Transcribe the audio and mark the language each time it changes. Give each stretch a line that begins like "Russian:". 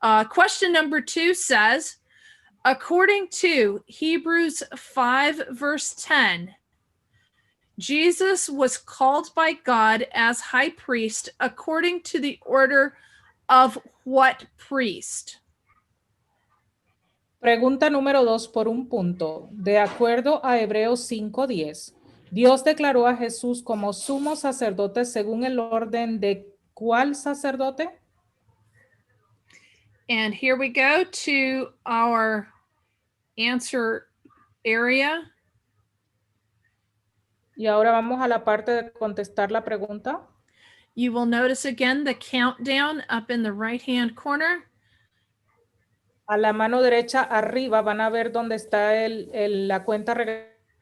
English: Question number 2 says, according to Hebrews 5 verse 10, Jesus was called by God as high priest according to the order of what priest?
Spanish: Pregunta número 2 por un punto. De acuerdo a Hebreos 5:10, Dios declaró a Jesús como sumo sacerdote según el orden de ¿cuál sacerdote?
English: And here we go to our answer area.
Spanish: Y ahora vamos a la parte de contestar la pregunta.
English: You will notice again the countdown up in the right-hand corner.
Spanish: A la mano derecha arriba van a ver dónde está la cuenta regresiva.